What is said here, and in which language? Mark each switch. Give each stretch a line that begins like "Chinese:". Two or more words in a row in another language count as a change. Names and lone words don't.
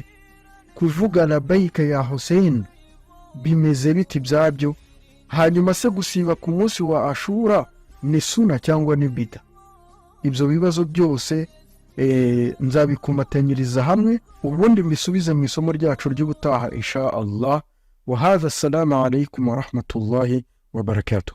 Kinyarwanda: Kuvuga
Arabic: لبيك يا حسين
Kinyarwanda: bimeze biti byabyo? hanyuma se gusiba ku munsi wa Ashura ni suna cyangwa ni bida? Ibyo bibazo byose nzabikumatanyiriza hamwe ubundi mbisubize mu isomo ryacu ry'ubutaha
Arabic: إن شاء الله. وهذا، السلام عليكم ورحمة الله وبركاته.